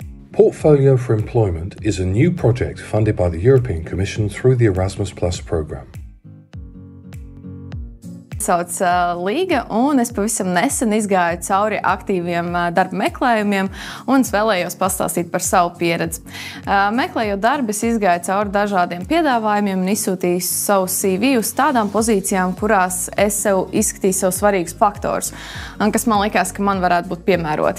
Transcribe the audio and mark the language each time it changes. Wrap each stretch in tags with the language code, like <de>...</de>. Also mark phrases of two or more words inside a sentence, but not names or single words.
<en>Portfolio for Employment is a new project funded by the European Commission through the Erasmus Plus programme.</en> <lv>Sauc Līga, un es pavisam nesen izgāju cauri aktīviem darba meklējumiem, un es vēlējos pastāstīt par savu pieredzi. Meklējot darbu, es izgāju cauri dažādiem piedāvājumiem un izsūtīju savu CV uz tādām pozīcijām, kurās es sev izskatīju sev svarīgus faktorus, un kas man likās, ka man varētu būt piemēroti.</lv>